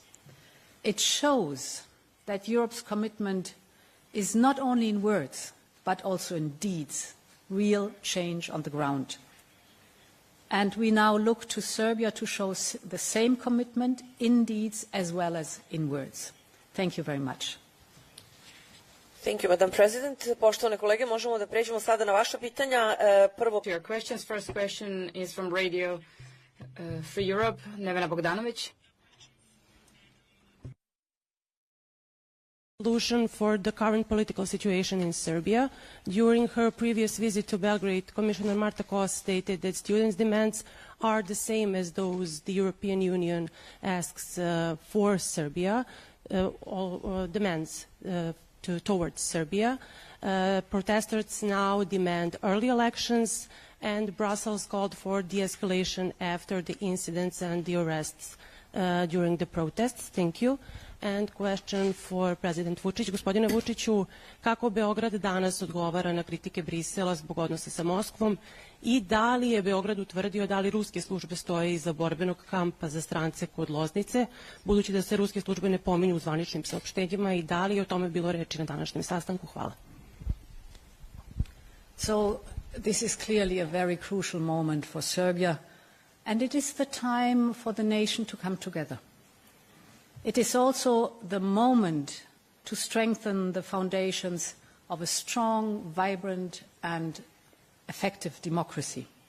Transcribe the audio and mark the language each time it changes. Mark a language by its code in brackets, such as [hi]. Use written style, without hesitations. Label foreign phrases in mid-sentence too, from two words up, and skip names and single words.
[en] It shows that Europe's commitment is not only in words, but also in deeds, real change on the ground. And we now look to Serbia to show the same commitment in deeds as well as in words. Thank you very much. Thank you, Madam President. [sr] Poštovane kolege, možemo da pređemo sada na vaša pitanja. Prvo... [en] Your questions. First question is from Radio Free Europe, Nevena Bogdanović. Solution for the current political situation in Serbia. During her previous visit to Belgrade, Commissioner Marta Kos stated that students' demands are the same as those the European Union asks for Serbia, all demands towards Serbia. Protesters now demand early elections, and Brussels called for de-escalation after the incidents and the arrests during the protests. Thank you. And question for President Vučić. [sr] Gospodine Vučiću, kako Beograd danas odgovara na kritike Brisela zbog odnosa sa Moskvom i da li je Beograd utvrdio da li ruske službe stoje iza borbenog kampa za strance kod Loznice, budući da se ruske službe ne pominju u zvaničnim saopštenjima, i da li je o tome bilo reči na današnjem sastanku? Hvala. [en] So this is clearly a very crucial moment for Serbia, and it is the time for the nation to come together. It is also the moment to strengthen the foundations of a strong, vibrant, and effective democracy.